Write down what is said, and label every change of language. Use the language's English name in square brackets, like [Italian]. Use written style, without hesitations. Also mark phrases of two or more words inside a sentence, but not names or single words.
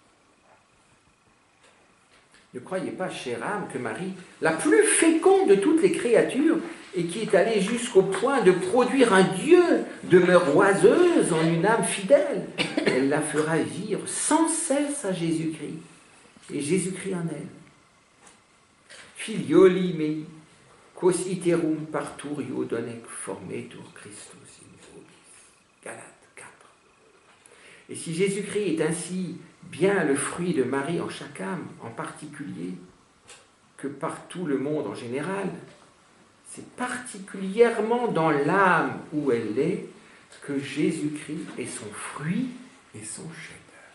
[French] Ne croyez pas, chère âme, que Marie, la plus féconde de toutes les créatures, et qui est allée jusqu'au point de produire un Dieu, demeure oiseuse en une âme fidèle. Elle la fera vivre sans cesse à Jésus-Christ, et Jésus-Christ en elle. [Latin] Filioli mei, quos iterum parturio donec formetur Christus in vobis. [French] Galates 4. Et si Jésus-Christ est ainsi bien le fruit de Marie en chaque âme, en particulier, que par tout le monde en général, c'est particulièrement dans l'âme où elle est que Jésus-Christ est son fruit et son chef-d'œuvre.